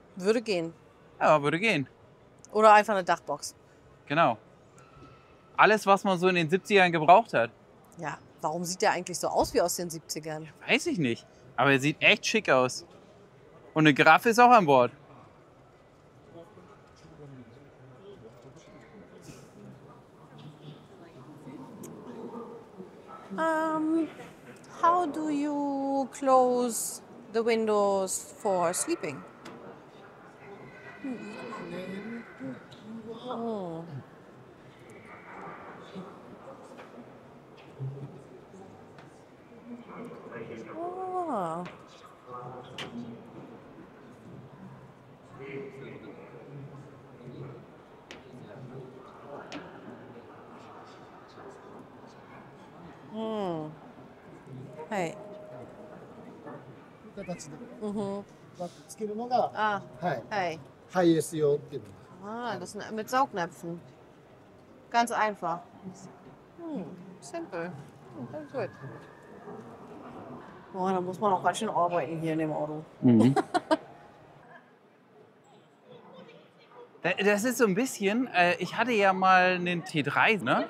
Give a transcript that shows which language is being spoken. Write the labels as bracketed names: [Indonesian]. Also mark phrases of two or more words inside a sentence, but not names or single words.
[German] Würde gehen. Ja, würde gehen. Oder einfach eine Dachbox. Genau. Alles, was man so in den 70ern gebraucht hat. Ja, warum sieht der eigentlich so aus wie aus den 70ern? Weiß ich nicht. Aber er sieht echt schick aus. Und eine Giraffe ist auch an Bord. [English] How do you close the windows for sleeping? Ah. Hey. [Japanese] 形で、つけるのが、 Ah, はい、 hey. ハイエース用っていうの。 [German] Ah, das sind mit Saugnäpfen. Ganz einfach. Simple. Ganz gut. Boah, da muss man auch ganz schön arbeiten hier in dem Auto. Das ist so ein bisschen, ich hatte ja mal einen T3, ne?